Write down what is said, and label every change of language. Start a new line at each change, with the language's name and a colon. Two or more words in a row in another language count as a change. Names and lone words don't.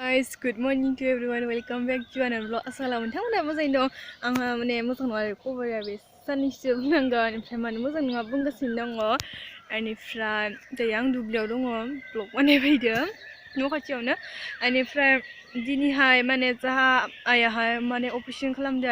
English: guys, good morning to everyone. Welcome back to another vlog. Assalamualaikum.
Bodo: Moजाङै दं आंहा मोजां नङा आरो खबरा बे साननैसो बुंनांगोन ओमफ्राय मानो मोजां नङा बुंगासिनो दङ बेनिफ्राय दायो आं दुब्लियाव दङ vlog बानायफैदों न' खाथियावनो बेनिफ्राय दिनैहाय जाहा आइयाहाय अपारेशन खालामदों